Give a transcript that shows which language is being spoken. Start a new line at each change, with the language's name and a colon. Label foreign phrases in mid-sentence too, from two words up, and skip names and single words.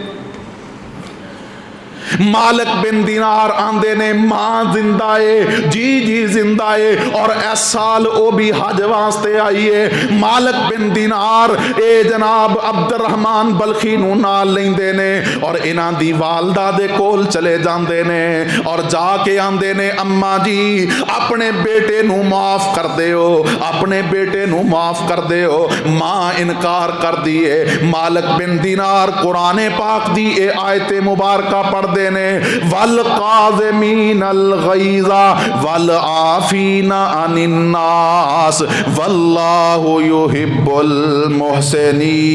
Punjabi: مالک بن دینار آندے نے ماں زندہ ہے؟ جی جی زندہ ہے، اور اس سال او بھی حج واسطے آئی ہے۔ مالک بن دینار اے جناب عبد الرحمن بلخی نو نال لیندے نے اور انہاں دی والدہ دے کول چلے جاندے نے اور جا کے آندے نے اماں جی اپنے بیٹے نو معاف کر دیو، اپنے بیٹے نو معاف کر دیو۔ ماں انکار کر دیے۔ مالک بن دینار قرآن پاک دی اے آیت مبارکہ پڑھ دے نے
Arabic: والقاظمین الغیظ والعافین عن الناس واللہ یحب المحسنین۔